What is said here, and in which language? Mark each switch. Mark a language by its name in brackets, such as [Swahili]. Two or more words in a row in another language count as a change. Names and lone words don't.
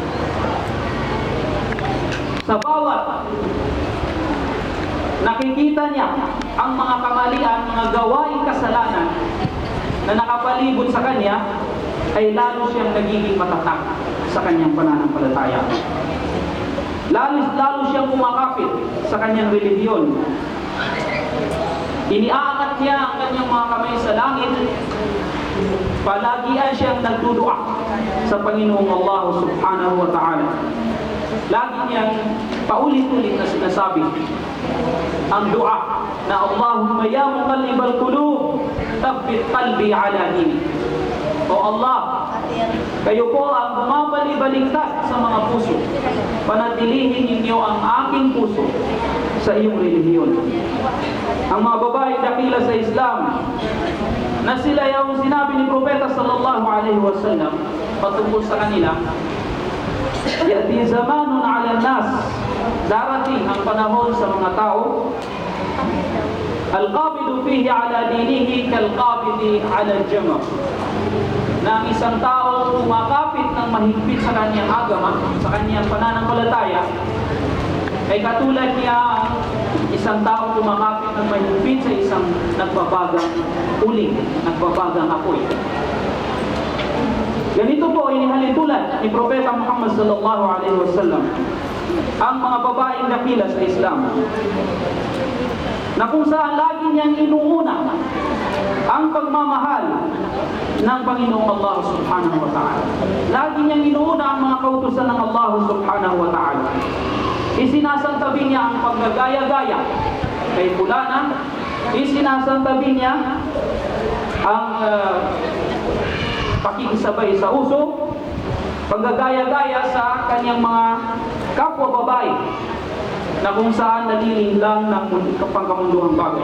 [Filipino] sa bawat nakikita niya ang mga kamalian, mga gawaing kasalanan na nakapalibot sa kanya, ay lalo siyang nagiging matatag sa kanyang pananampalataya. Lalo siyang kumakapit sa kanyang relihiyon. Iniaangat niya ang kanyang mga kamay sa langit. Palagian siyang nagdudua sa Panginoong Allah [Arabic] سبحانه وتعالى. [Filipino] Lagi niyang paulit-ulit na sinasabi ang dua na [Arabic] اللهم يا مقلب القلوب ثبت قلبي على دينك. [Filipino] O Allah, kayo po ang bumabalik-baliktad sa mga puso. Panatilihin ninyo ang aking puso sa iyong relihiyon. Ang mga babae dakila sa Islam na sila yung sinabi ni Propeta [Arabic] صلى الله عليه وسلم [Filipino] patungkol sa kanila, [Arabic] يأتي زمان على الناس, [Filipino] darating ang panahon sa mga tao, [Arabic] القابض فيه على دينه كالقابض على الجمر, [Filipino] na ang isang tao kumakapit ng mahigpit sa kanyang agama, sa kanyang pananampalataya, ay katulad niya isang tao kumakapit ng mahigpit sa isang nagbabagang uling, nagbabagang apoy. Ganito po inihalin tulad ni Propeta Muhammad [Arabic] صلى الله عليه وسلم [Filipino] ang mga babaeng dakila sa Islam, na kung saan lagi niyang inuuna ang pagmamahal ng Panginoong Allah [Arabic] سبحانه وتعالى. [Filipino] Lagi niyang inuuna ang mga kautusan ng Allah [Arabic] سبحانه وتعالى. [Filipino] Isinasantabi niya ang paggagaya-gaya kay fulana, isinasantabi niya ang pakikisabay sa uso, paggagaya-gaya sa kanyang mga kapwa babae na kung saan naliling lang ng pangkamunduhang bagay.